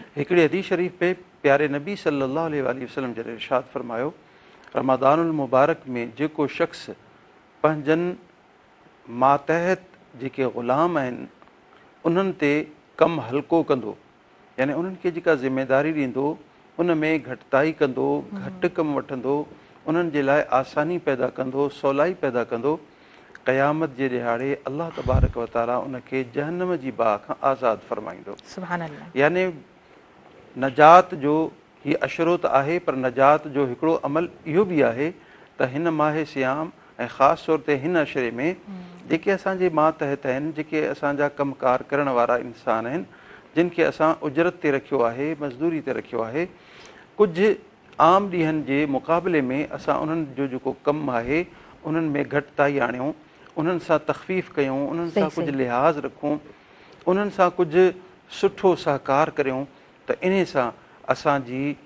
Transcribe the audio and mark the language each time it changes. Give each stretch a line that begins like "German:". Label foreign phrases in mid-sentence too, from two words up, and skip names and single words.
Sindhi: हिकिड़ी हदीस शरीफ़ पे प्यारे नबी
Arabic: صلى الله عليه وسلم
Sindhi: जॾहिं इरशाद फ़रमायो, रमज़ानुल मुबारक में जेको शख़्स पंहिंजनि मातहत जेके ग़ुलाम आहिनि उन्हनि ते कमु हल्को कंदो, यानी उन्हनि खे जेका ज़िमेदारी ॾींदो उन में घटिताई कंदो, घटि कमु वठंदो, उन्हनि जे लाइ आसानी पैदा कंदो, सवलाई पैदा कंदो, क़यामत जे ॾिहाड़े अल्लाह तबारक व तआला उनखे जहन्नम जी बाह खां आज़ादु फ़रमाईंदो।
Arabic: سبحان الله.
Sindhi: यानी नजात जो हीअ अशरो त आहे, पर नजात जो हिकिड़ो अमल इहो बि आहे त हिन माह सियाम ऐं ख़ासि तौर ते हिन अशरे में जेके असांजे मातहत आहिनि, जेके असांजा कमकार करण वारा इंसान आहिनि, जिन खे असां उजरत ते रखियो आहे, मज़दूरी ते रखियो आहे, कुझु आम ॾींहंनि जे मुक़ाबले में असां उन्हनि जो जेको कमु आहे उन्हनि में घटिताई आणियूं, उन्हनि सां तख़फ़ीफ़ कयूं, उन्हनि सां कुझु लिहाज़ रखूं, उन्हनि सां कुझु सुठो सहकार करियूं त इन सां असांजी